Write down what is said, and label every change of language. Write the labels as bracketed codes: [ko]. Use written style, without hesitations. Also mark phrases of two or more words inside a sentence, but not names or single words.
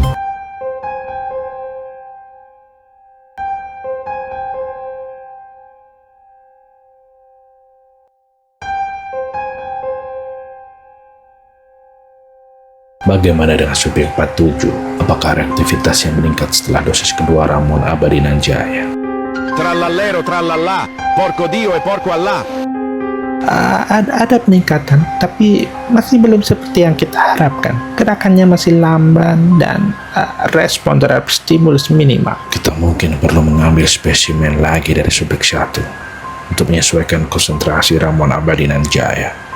[id] Bagaimana dengan subjek 47? Apakah reaktivitasnya meningkat setelah dosis kedua ramuan abadi Nanjaya? [it] Trallallero trallallà, porco Dio e porco Allah. [id] Ada peningkatan, tapi masih belum seperti yang kita harapkan. Gerakannya masih lamban dan respon terhadap stimulus minimal. Kita mungkin perlu mengambil spesimen lagi dari subjek 1 untuk menyesuaikan konsentrasi ramuan abadi Nanjaya.